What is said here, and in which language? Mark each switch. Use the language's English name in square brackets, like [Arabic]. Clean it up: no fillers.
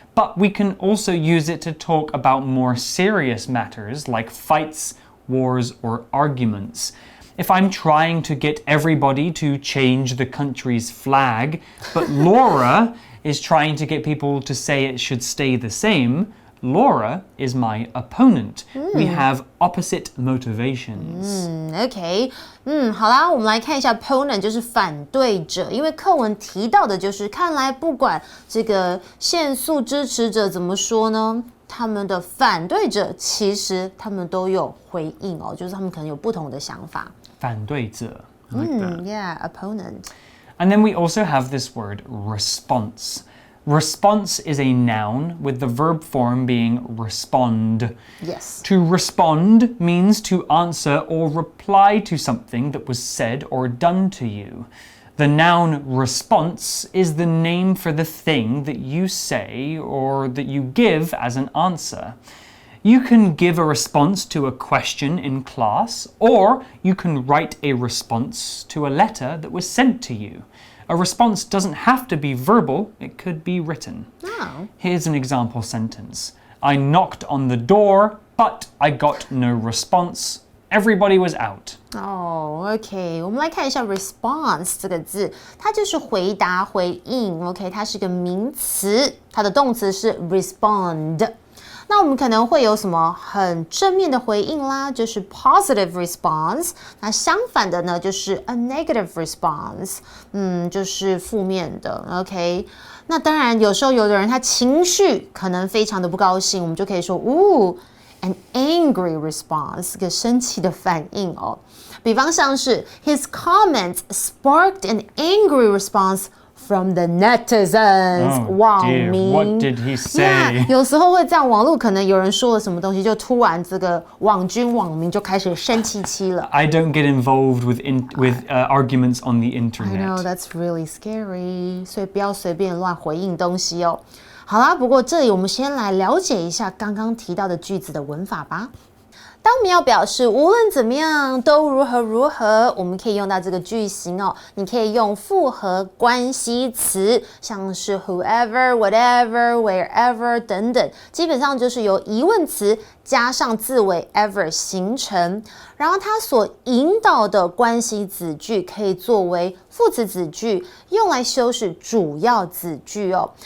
[English] but we can also use it to talk about more serious matters like fights, wars, or arguments. If I'm trying to get everybody to change the country's flag, but Laura is trying to get people to say it should stay the same, Laura is my opponent. We have opposite motivations. [Chinese] OK， 好啦，我们来看一下 opponent 就是反对者，因为课文提到的就是看来不管这个限速支持者怎么说呢，他们的反对者其实他们都有回应哦，就是他们可能有不同的想法。反对者. [English] I like that. Yeah, opponent. And then we also have this word response. Response is a noun with the verb form being respond. Yes. To respond means to answer or reply to something that was said or done to you. The noun response is the name for the thing that you say or that you give as an answer. You can give a response to a question in class, or you can write a response to a letter that was sent to you. A response doesn't have to be verbal, it could be written. Oh. Here's an example sentence. I knocked on the door, but I got no response. Everybody was out. [Chinese] OK， 我们来看一下 response 这个字，它就是回答、回应。 OK， 它是个名词，它的动词是 respond。那我们可能会有什么很正面的回应啦，就是 positive response。那相反的呢，就是 a negative response，就是负面的。 OK， 那当然有时候有的人他情绪可能非常的不高兴，我们就可以说an angry response， 个生气的反应哦。比方像是 [English] his comments sparked an angry response from the netizens， 网民。 What did he say? [Chinese] 有时候会这样，网络可能有人说了什么东西，就突然这个网民就开始生气气了。 [English] I don't get involved with arguments on the internet. I know, that's really scary. [Chinese] 所以不要随便乱回应东西哦。好啦，不过这里我们先来了解一下刚刚提到的句子的文法吧。当我们要表示无论怎么样都如何如何，我们可以用到这个句型哦。你可以用复合关系词，像是 whoever, whatever, wherever 等等，基本上就是由疑问词加上字尾 ever 形成，然后它所引导的关系子句可以作为副词子句，用来修饰主要子句哦。